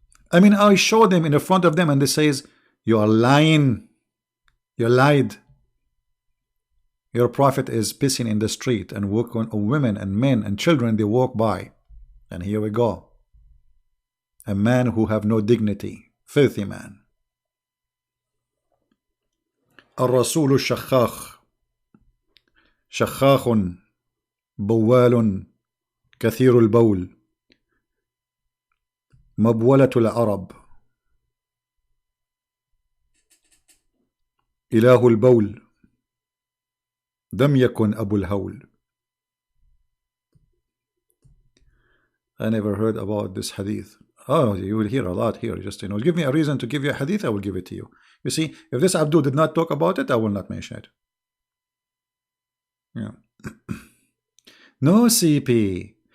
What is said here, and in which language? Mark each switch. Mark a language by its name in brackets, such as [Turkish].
[English] I mean, I showed them in the front of them, and they says, you are lying. You lied. Your prophet is pissing in the street, and women and men and children, they walk by. And here we go. A man who have no dignity. Filthy man. [Arabic] الرسول الشخاخ شخاخ بوال كثير البول مبولة العرب إله البول لم يكن أبو الهول. [English] I never heard about this hadith. Oh, you will hear a lot here. Just, give me a reason to give you a hadith, I will give it to you. You see, if this Abdul did not talk about it, I will not mention it. Yeah. No, CP.